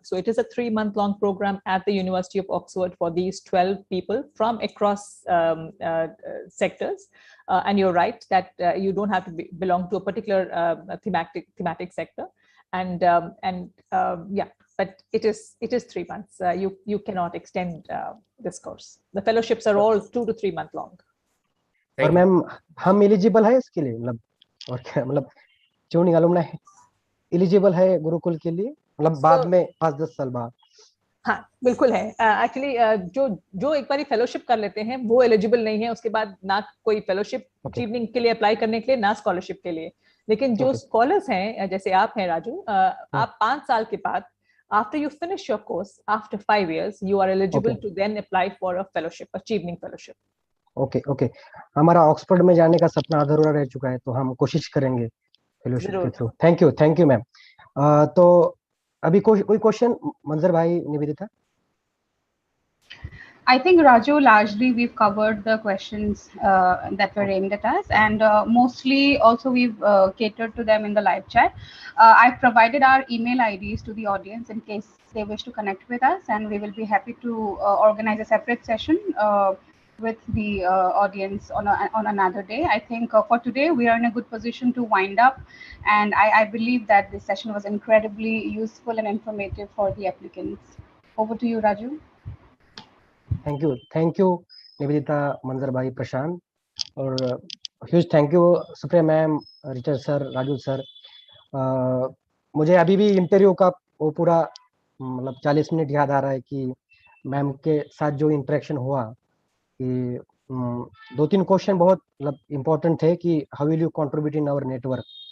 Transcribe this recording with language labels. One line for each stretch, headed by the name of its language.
English: So it is a 3-month-long program at the University of Oxford for these 12 people from across sectors. And you're right that you don't have to belong to a particular thematic sector. And yeah, but it is 3 months. You cannot extend this course. The fellowships are all 2 to 3 month long.
Hindi: और ma'am हम eligible है इसके लिए, मतलब और क्या, मतलब चेवनिंग alumni eligible है गुरुकुल के लिए, मतलब बाद में 5-10 साल बाद? हाँ बिल्कुल है. एक्चुअली जो एक बार फेलोशिप कर लेते हैं वो एलिजिबल नहीं है उसके बाद ना कोई फेलोशिप चीवनिंग के लिए अप्लाई करने के लिए, ना स्कॉलरशिप के लिए. लेकिन जो स्कॉलर्स हैं जैसे आप हैं राजू, आप 5 साल के बाद
English: after you finish your course, after 5 years, you are eligible to then apply for a fellowship, a Chevening fellowship. Okay.
Hindi: हमारा ऑक्सफोर्ड में जाने का सपना अधूरा रह चुका है, तो हम कोशिश करेंगे फेलोशिप के थ्रू. Thank you ma'am. तो अभी कोई क्वेश्चन मंजर भाई, Nivedita?
English: I think, Raju, largely we've covered the questions that were aimed at us, and mostly also we've catered to them in the live chat. I've provided our email IDs to the audience in case they wish to connect with us, and we will be happy to organize a separate session with the audience on another day. I think for today we are in a good position to wind up, and I believe that this session was incredibly useful and informative for the applicants. Over to you, Raju.
Hindi: Thank you Nivedita, मंजर भाई, प्रशांत, और huge thank you Supriya ma'am, Richard sir, Raju sir. मुझे अभी भी interview का वो पूरा मतलब 40 मिनट याद आ रहा है कि मैम के साथ जो इंटरेक्शन हुआ, कि 2-3 क्वेश्चन बहुत मतलब इम्पोर्टेंट थे कि
English: How will you contribute in our network.